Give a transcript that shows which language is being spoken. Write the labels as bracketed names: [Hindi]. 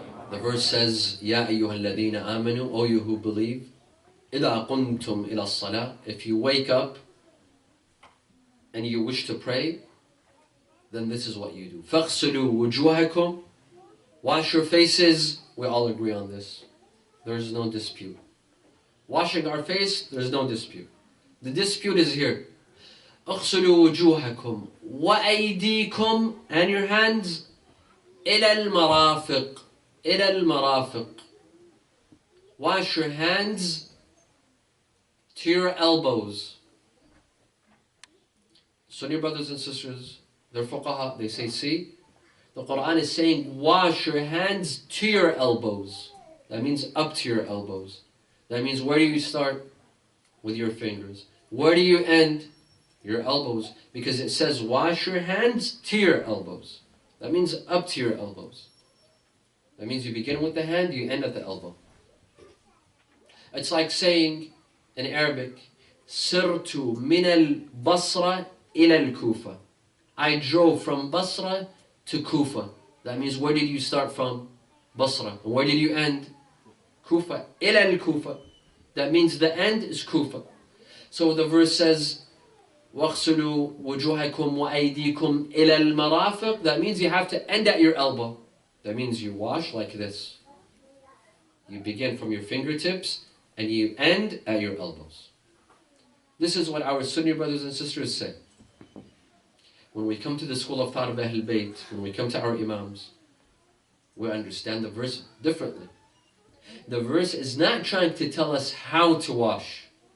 [English] The verse says, [Arabic] Ya ayyuhal ladhina amanu, [English] O you who believe, [Arabic] إِذَا قُمْتُمْ إِلَى الصَّلَاةِ, [English] if you wake up and you wish to pray, then this is what you do. [Arabic] فَاغْسِلُوا وُجُوهَكُمْ, [English] wash your faces. We all agree on this. There is no dispute. Washing our face, there is no dispute. The dispute is here. [Arabic] اغْسِلُوا وُجُوهَكُمْ وَأَيْدِيكُمْ, [English] and your hands, [Arabic] إِلَى الْمَرَافِقِ, إِلَى الْمَرَافِقِ. [English] Wash your hands to your elbows. Sunni brothers and sisters, they're fuqaha, they say, see, the Quran is saying, wash your hands to your elbows. That means up to your elbows. That means, where do you start? With your fingers. Where do you end? Your elbows. Because it says, wash your hands to your elbows. That means up to your elbows. That means you begin with the hand, you end at the elbow. It's like saying in Arabic, [Arabic] Sirtu min al-Basra ila al-Kufa. [English] I drove from Basra to Kufa. That means, where did you start from? Basra. And where did you end? Kufa. [Arabic] Ila al-Kufa. [English] That means the end is Kufa. [Arabic] So the verse says, وَاغْسُلُوا وُجُوهَكُمْ وَأَيْدِيكُمْ إِلَى الْمَرَافِقِ. [English] That means you have to end at your elbow. That means you wash like this. You begin from your fingertips and you end at your elbows. This is what our Sunni brothers and sisters say. When we come to the school of thought of Ahlul Bayt, when we come to our Imams, we understand the verse differently. The verse is not trying to tell us how to wash.